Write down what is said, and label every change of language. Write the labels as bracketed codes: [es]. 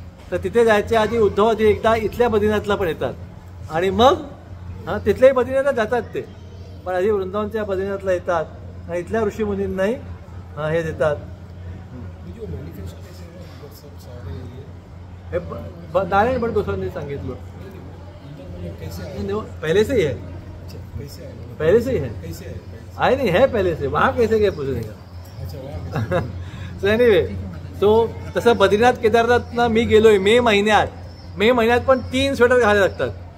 [mr] तर तिथे जायच्या आधी उद्धव आधी एकदा इथल्या बद्रीनाथला पण येतात आणि मग तिथल्याही बद्रीनाथला जातात ते, पण आधी वृंदावनच्या बद्रीनाथला येतात आणि इथल्या ऋषीमुनींनाही हे देतात. हे नारायण भट्ट गोस्वामींनी सांगितलं. [hi] पहले से ही है, पहले से ही है, आए नहीं है पहले से. वहाँ कैसे गए पूछने का. [mr] सो एनिवे, तो तसं बद्रीनाथ केदारनाथला मी गेलोय मे महिन्यात पण 3 स्वेटर घालायला लागतात.